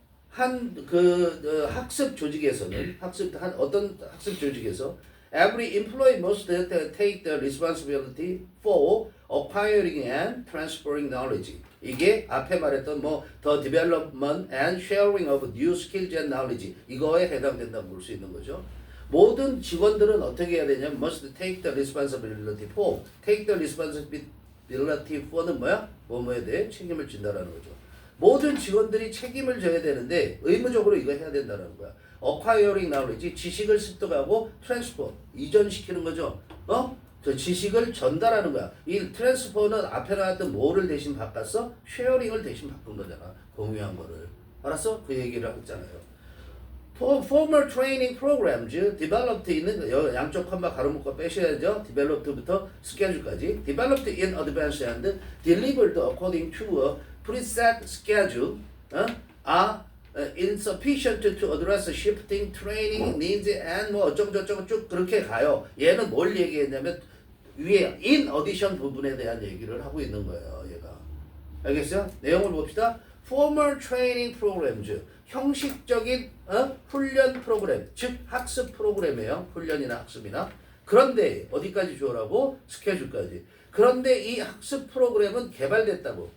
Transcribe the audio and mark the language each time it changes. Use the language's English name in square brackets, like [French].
[Korean] 학습 조직에서는 어떤 학습 조직에서 [English] every employee must take the responsibility for acquiring and transferring knowledge. [Korean] 이게 앞에 말했던 [English] the development and sharing of new skills and knowledge [Korean] 이거에 해당된다고 볼 수 있는 거죠. 모든 직원들은 어떻게 해야 되냐면 [English] must take the responsibility for. take the responsibility for는 [Korean] 뭐야? 뭐뭐에 대해 책임을 진다라는 거죠. 모든 직원들이 책임을 져야 되는데 의무적으로 이거 해야 된다는 거야. [English] acquiring knowledge [Korean] 지식을 습득하고 transfer 이전시키는 거죠. 저 지식을 전달하는 거야. 이 트랜스퍼는 앞에 나왔던 뭐를 대신 바꿨어? 쉐어링을 대신 바꾼 거잖아. 공유한 거를. 알았어? 그 얘기를 했잖아요. [English] Formal training programs developed [Korean] 있는 양쪽 컴마 가로 묶어 빼셔야죠. developed부터 schedule까지. [English] developed in advance and delivered according to a preset schedule are insufficient to address shifting training needs and [Korean] 뭐 어쩌고저쩌고 쭉 그렇게 가요. 얘는 뭘 얘기했냐면 위에 in addition 부분에 대한 얘기를 하고 있는 거예요. 얘가. 알겠어요? 내용을 봅시다. [English] Formal training programs [Korean] 형식적인 훈련 프로그램 즉 학습 프로그램이에요. 훈련이나 학습이나. 그런데 어디까지 주어라고? 스케줄까지. 그런데 이 학습 프로그램은 개발됐다고.